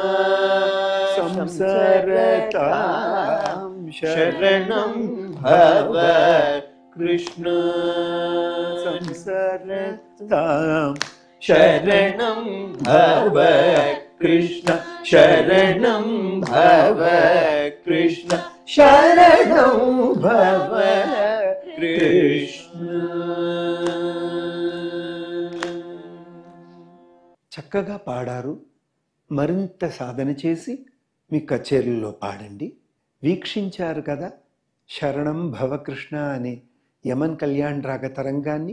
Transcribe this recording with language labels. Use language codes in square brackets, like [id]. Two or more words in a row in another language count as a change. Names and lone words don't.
[sa] संसरतां शरणं भव कृष्ण संसरतां शरणं भव कृष्ण शरणं भव कृष्ण शरणं भव కృష్ణ. [te] చక్కగా పాడారు. మరింత సాధన చేసి మీ కచేరీల్లో పాడండి. వీక్షించారు కదా శరణం భవకృష్ణ అనే యమన్ కళ్యాణ్ రాగ తరంగాన్ని.